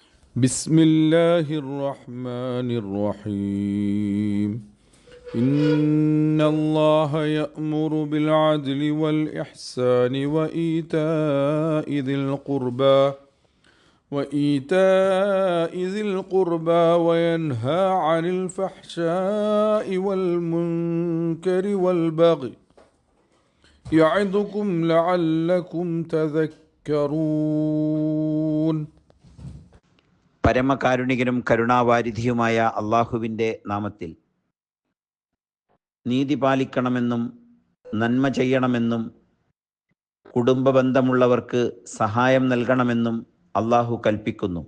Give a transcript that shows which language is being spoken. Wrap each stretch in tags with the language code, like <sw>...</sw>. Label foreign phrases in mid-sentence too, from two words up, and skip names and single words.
<ar>بسم الله الرحمن الرحيم إن الله يأمر بالعدل والإحسان وإيتاء ذي القربى وينهى عن الفحشاء والمنكر والبغي يعظكم لعلكم تذكرون.</ar> <ml>പരമകാരുണികനും കരുണാവാരിധിയുമായ അള്ളാഹുവിൻ്റെ നാമത്തിൽ. നീതി പാലിക്കണമെന്നും നന്മ ചെയ്യണമെന്നും കുടുംബബന്ധമുള്ളവർക്ക് സഹായം നൽകണമെന്നും അള്ളാഹു കൽപ്പിക്കുന്നു.</ml>